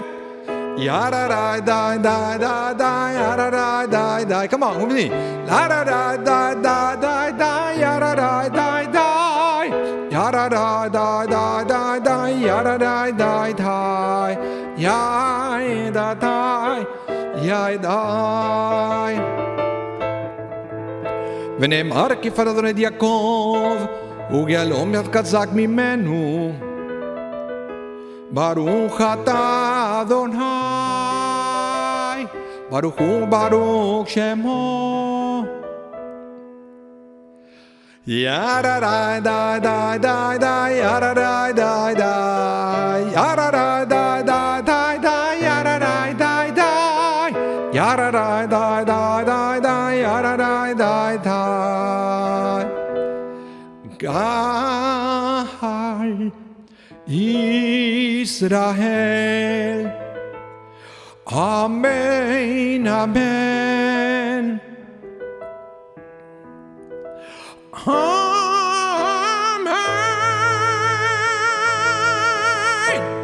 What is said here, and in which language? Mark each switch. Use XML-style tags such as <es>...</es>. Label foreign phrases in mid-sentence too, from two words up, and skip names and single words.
<en>Yara da da da da da, yara da da da. Come on, with me. La da da da da da da, yara da da da. Yara da da da da da, yara da da da. Ya da da, ya da.</en> <he>ונאמר כפר אדוני את יעקב וגיהלום יד חזק ממנו ברוך אתה אדוני ברוך הוא ברוך שמו ירה די די די די די ירה די די די ירה די די די די די ירה די די די ירה די די די די די ירה די די די גאי ישראל אמן אמן Amen.</he>